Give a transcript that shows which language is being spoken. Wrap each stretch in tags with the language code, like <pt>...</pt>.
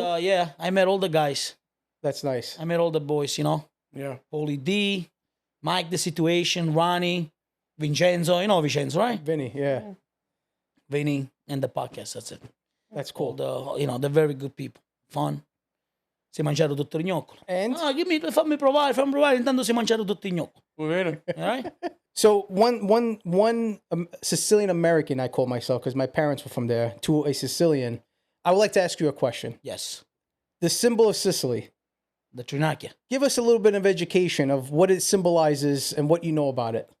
<en>I met all the guys. That's nice. I met all the boys. Yeah. Paulie D, Mike, the Situation, Ronnie, Vincenzo. You know Vincenzo, right? Vinny, yeah, Vinny, and the podcast. That's it. that's All cool. they're very good people. Fun.</en> <it>Si è mangiato tutto il gnocco.</it> <en>And</en> <it>Fammi provare. Intanto si è mangiato tutto il gnocco.</it> <en>We're ready. All right? so one Sicilian American, I call myself because my parents were from there, to a Sicilian. I would like to ask you a question. Yes. The symbol of Sicily. The Trinacchia. Give us a little bit of education of what it symbolizes and what you know about it.</en>